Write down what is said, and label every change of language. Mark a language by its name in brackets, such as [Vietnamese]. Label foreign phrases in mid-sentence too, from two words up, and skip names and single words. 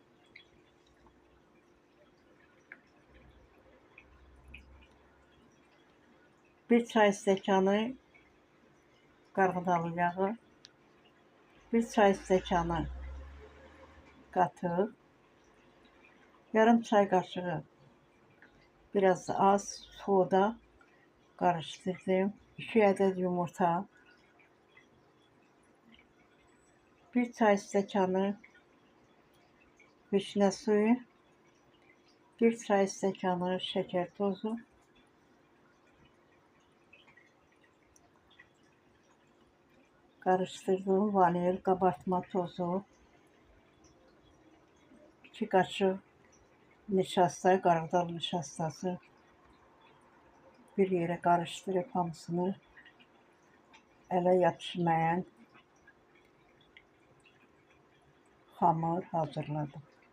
[Azerbaijani] Bir çay stəkanı qarğıdalı yağı, bir çay stəkanı qatıq, yarım çay qaşığı biraz az soda karıştırdım. 2 adet yumurta, bir çay stəkanı vişnə suyu, bir çay stəkanı [Turkish] şeker tozu, karıştırdım vanil, kabartma tozu, 2 kaşık nişasta, [Azerbaijani] qarğıdalı nişastası, [Turkish] bir yere karıştırıp [Azerbaijani] hamısını ələ [Turkish] yapışmayan hamur hazırladım.